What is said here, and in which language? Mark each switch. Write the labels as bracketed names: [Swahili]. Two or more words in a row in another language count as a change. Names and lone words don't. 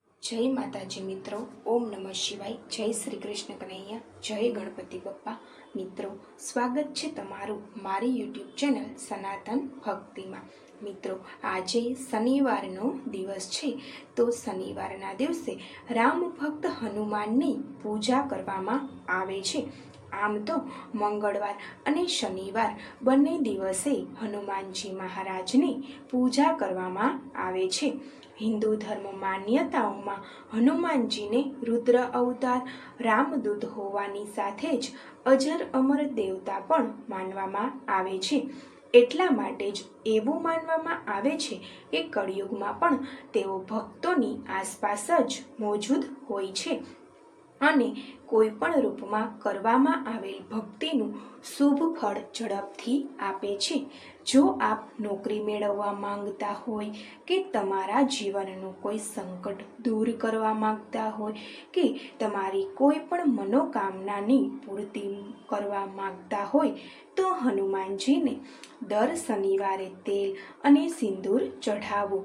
[Hindi] जय माताजी मित्रों। ओम नमः शिवाय। जय श्री कृष्ण कन्हैया। जय गणपति बप्पा। मित्रों, स्वागत है [Gujarati] તમારું મારી [Hindi] यूट्यूब चेनल सनातन भक्ति में। [Gujarati] મિત્રો, આજ શનિવારનો દિવસ હૈ, તો શનિવારના દિવસે રામ ભક્ત હનુમાનની પૂજા કરવામાં આવે છે। આમ તો મંગળવાર અને શનિવાર બંને દિવસે હનુમાનજી મહારાજની પૂજા કરવામાં આવે છે। [Hindi] हिंदू धर्म मान्यताओं में [Gujarati] હનુમાનજીને રુદ્ર અવતાર રામદૂત હોવાની સાથે જ અજર અમર દેવતા પણ માનવામાં આવે છે। એટલા માટે જ એવું માનવામાં આવે છે કે કલિયુગમાં પણ તેઓ ભક્તોની આસપાસ જ મૌજૂદ હોય છે અને કોઈ પણ રૂપમાં કરવામાં આવેલ ભક્તિનું શુભ ફળ ઝડપથી આપે છે। જો આપ નોકરી મેળવવા માંગતા હોય કે તમારા જીવનનું કોઈ સંકટ દૂર કરવા માંગતા હોય કે તમારી કોઈ પણ મનોકામનાની પૂર્તિ કરવા માંગતા હોય તો હનુમાનજીને દર શનિવારે તેલ અને સિંદૂર ચઢાવવું।